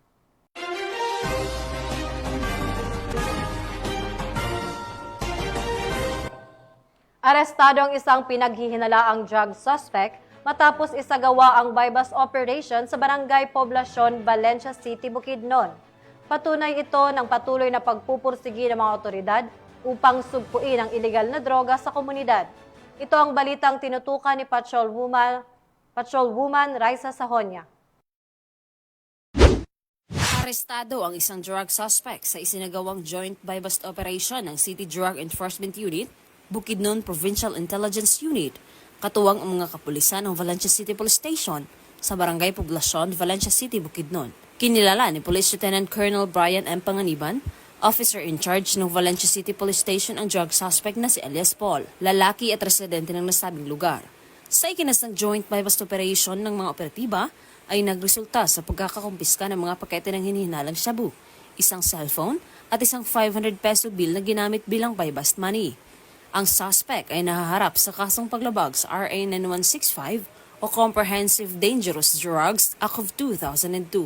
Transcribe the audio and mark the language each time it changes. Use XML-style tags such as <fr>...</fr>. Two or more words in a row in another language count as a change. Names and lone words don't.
<tl>Arestado ang isang pinaghihinalaang</tl> <en>drug suspect</en> <tl>matapos isagawa ang</tl> <en>bypass operation</en> <tl>sa Barangay Poblacion, Valencia City, Bukidnon. Patunay ito ng patuloy na pagpupursigi ng mga otoridad upang sugpuin ang ilegal na droga sa komunidad. Ito ang balitang tinutukan ni Patrolwoman Raisa Sahonia. Arestado ang isang</tl> <en>drug suspect</en> <tl>sa isinagawang</tl> <en>joint bypass operation</en> <tl>ng City Drug Enforcement Unit, Bukidnon Provincial Intelligence Unit, katuwang ang mga kapulisan ng Valencia City Police Station sa Barangay Poblacion, Valencia City, Bukidnon. Kinilala ni Police Lieutenant Colonel Brian M. Panganiban,</tl> <en>officer in charge</en> <tl>ng Valencia City Police Station, ang</tl> <en>drug suspect</en> <tl>na si Elias Paul, lalaki at residente ng nasabing lugar. Sa ikinasang</tl> <en>joint bypass operation</en> <tl>ng mga operatiba, ay nagresulta sa pagkakakumpiska ng mga pakete ng hinihinalang shabu, isang cellphone at isang 500</tl> <en>peso bill</en> <tl>na ginamit bilang</tl> <en>bypass money.</en> <tl>Ang suspect ay nahaharap sa kasong paglabag sa RA 9165 o Comprehensive Dangerous Drugs Act of 2002.</tl>